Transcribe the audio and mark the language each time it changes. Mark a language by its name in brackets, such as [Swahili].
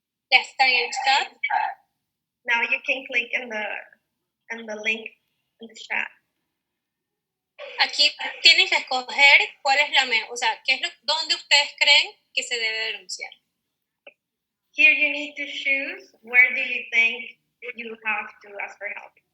[Spanish] Ya está en el chat. [English] Now you can click in the link in the chat. [Spanish] Aquí tienen que escoger cuál es dónde ustedes creen que se debe denunciar. [English] Here you need to choose where do you think you have to ask for help.